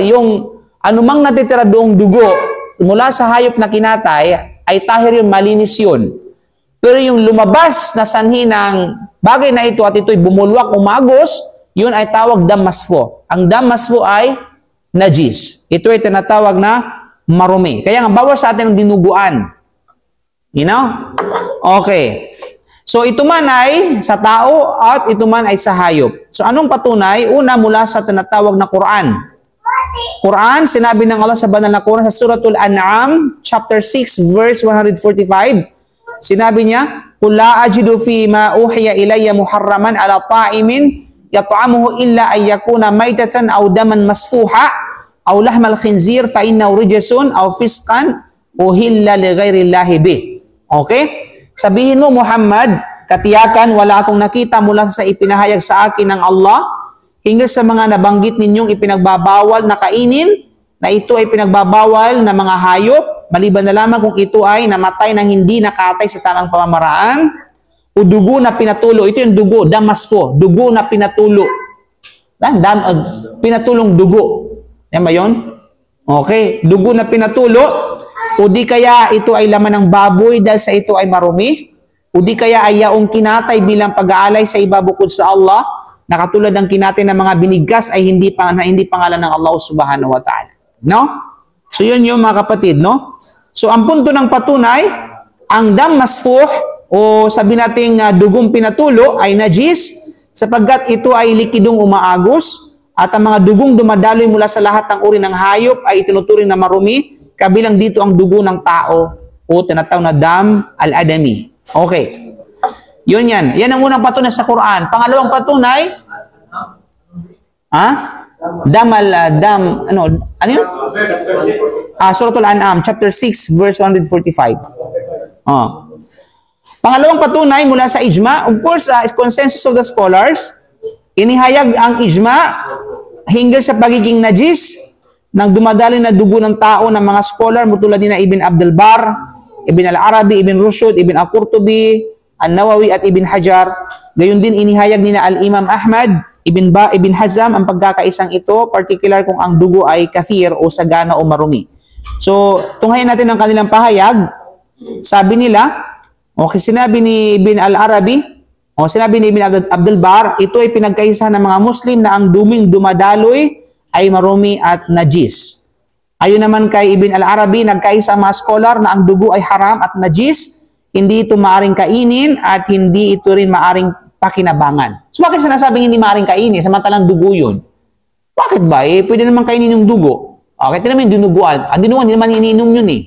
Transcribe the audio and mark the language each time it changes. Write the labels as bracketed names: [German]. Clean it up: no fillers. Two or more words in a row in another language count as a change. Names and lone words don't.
[Filipino] Yung anumang natitira doong dugo mula sa hayop na kinatay ay tahir, yun, malinis yun. Pero yung lumabas na sanhi ng bagay na ito at ito'y bumulwak, umagos, yun ay tawag [Arabic] دم مسفوح. [Filipino] Ang [Arabic] دم مسفوح [Filipino] ay najis. Ito ay tinatawag na marumi. Kaya nga, bawal sa atin ang dinuguan. [English] You know? Okay. [Filipino] So, ito man ay sa tao at ito man ay sa hayop. So, anong patunay? Una, mula sa tinatawag na Quran. Quran, sinabi ng Allah sa banal na Quran sa Suratul An'am, [English] chapter 6, verse 145. [Filipino] Sinabi niya, [Arabic] "قل لا أجد في ما أوحي إلي محرما على طاعم يطعمه إلا أن يكون ميتة أو دما مسفوحا أو لحم خنزير فإنه رجس أو فسقا أهل لغير الله به." [Filipino] Okay? Sabihin mo, Muhammad, katiyakan wala akong nakita mula sa ipinahayag sa akin ng Allah hinggil sa mga nabanggit ninyong ipinagbabawal na kainin, na ito ay pinagbabawal na mga hayop, maliban na lamang kung ito ay namatay ng hindi nakatay sa tamang pamamaraan, o dugo na pinatulo. Ito yung dugo, [Arabic] دم مسفوح, [Filipino] dugo na pinatulo. Pinatulong dugo. Yan ba yun? Okay, dugo na pinatulo, o di kaya ito ay laman ng baboy dahil sa ito ay marumi, o di kaya ay yaong kinatay bilang pag-aalay sa iba bukod sa Allah, na katulad ng kinatay ng mga binigkas ay hindi pangalan ng Allah [Arabic] سبحانه وتعالى. [Filipino] No? So yun yung mga kapatid, no? So ang punto ng patunay, ang [Arabic] دم مسفوح, [Filipino] o sabi nating dugong pinatulo ay najis, sapagkat ito ay likidong umaagos At ang mga dugong dumadaloy mula sa lahat ng uri ng hayop ay itinuturing na marumi, kabilang dito ang dugo ng tao o tinatawag na [Arabic] دم الآدمي. [Filipino] Okay. Yun yan. Yan ang unang patunay sa Quran. Pangalawang patunay, ano yun? Suratul An'am, [English] chapter 6, verse 145. [Filipino] Pangalawang patunay mula sa ijma, [English] of course, consensus of the scholars, [Filipino] inihayag ang ijma hinggil sa pagiging najis ng dumadaloy na dugo ng tao ng mga scholar mutulad ni na Ibn Abdul Bar, Ibn al-Arabi, Ibn Rushd, Ibn al-Qurtubi, An-Nawawi at Ibn Hajar. Gayon din inihayag ni na Al-Imam Ahmad, Ibn Hazm ang pagkakaisang ito, particular kung ang dugo ay kathir o sagana o marumi. So, tunghayan natin ang kanilang pahayag. Sabi nila, sinabi ni Ibn al-Arabi, sinabi ni Ibn Abdul Bar, ito ay pinagkaisa ng mga Muslim na ang duming dumadaloy ay marumi at najis. Ayon naman kay Ibn al-Arabi, nagkaisa ang mga scholar na ang dugo ay haram at najis, hindi ito maaring kainin at hindi ito rin maaring pakinabangan. So bakit sinasabing hindi maaring kainin samantalang dugo yun? Bakit ba? Pwede naman kainin yung dugo. Okay, ito naman yung dinuguan. Ang dinuguan, hindi naman iniinom yun eh.